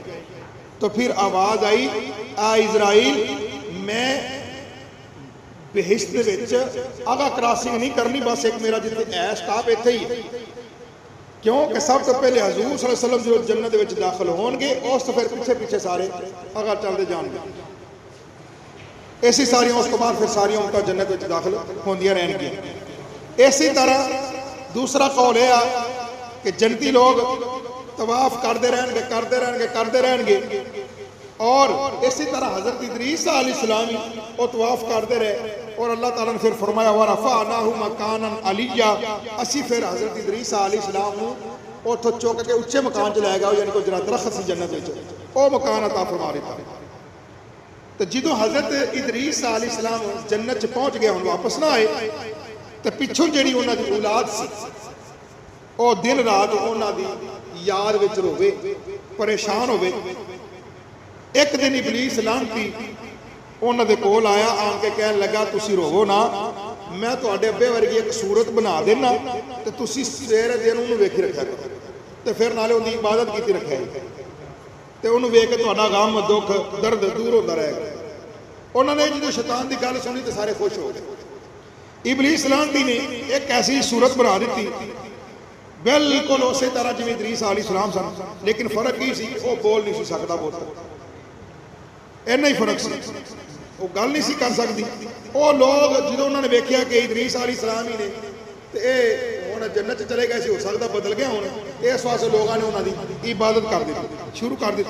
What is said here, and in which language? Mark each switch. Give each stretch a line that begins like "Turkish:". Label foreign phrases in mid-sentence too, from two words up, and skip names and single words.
Punjabi: تو پھر آواز آئی آ اسرائیل میں بہشت وچ آگا کراسنگ نہیں کرنی، بس ایک میرا جتنے اے سٹاپ ایتھے ہی ہے، کیونکہ سب تو پہلے حضور صلی اللہ علیہ وسلم جو جنت وچ داخل ہون گے، اس تو پھر پیچھے پیچھے سارے آگا چلتے جان گے، ایسی ساری اس کے بعد پھر ساری امتیں جنت وچ داخل ہوندیاں رہن گی۔
Urdu: اسی طرح دوسرا قول ہے کہ جنتی لوگ طواف کرتے رہن گے، اور اسی طرح حضرت ادریس علیہ السلام وہ طواف کرتے رہے، اور اللہ تعالیٰ نے پھر فرمایا
Arabic: وَرَفَعْنَاهُ مَكَانًا عَلِيًّا،
Punjabi: اسی پھر حضرت ادریس علیہ السلام اتوں چک کے اچے مکان چ لے گیا، یعنی کہ جڑا درخت سی جنت وچ وہ مکان عطا فرما دیتا۔ تو جدوں حضرت ادریس علیہ السلام جنت چ پہنچ گیا، ہن واپس نہ آئے، تو پچھوں جڑی انہاں دی اولاد سی وہ دن رات انہاں دی یاد وچ روے، پریشان ہوئے۔ ایک دن ابلیس لعنتی انہاں دے کول آیا، آن کے کہن لگا تسی روو نا، میں تواڈے ابے ورگی ایک صورت بنا دینا تے تسی سویرے دن انہوں ویکھی رکھیا کرو، تے پھر نالے ان دی عبادت کیتی رکھیا تے انہوں ویکھ کے تہاڈا غم دکھ درد دور ہوندا رہے گا۔ انہوں نے جدوں شیطان دی گل سنی تے سارے خوش ہو گئے۔ ابلیس لعنتی نے ایک ایسی صورت بنا دیتی بالکل اسی طرح جویں ادریس علیہ السلام سن، لیکن فرق یہ سی وہ بول نہیں سی سکتا، بولتا اینا ہی فرق سی، وہ گل نہیں سی کر سکتی۔ وہ لوگ جدوں انہوں نے ویکھیا کہ ادریس علیہ السلام ہی نے تے اے ہن جنت چلے گئے سی، ہو سکتا بدل گیا ہن، اس واسطے لوگوں نے انہوں دی عبادت کر دیتی، شروع کر دیتی۔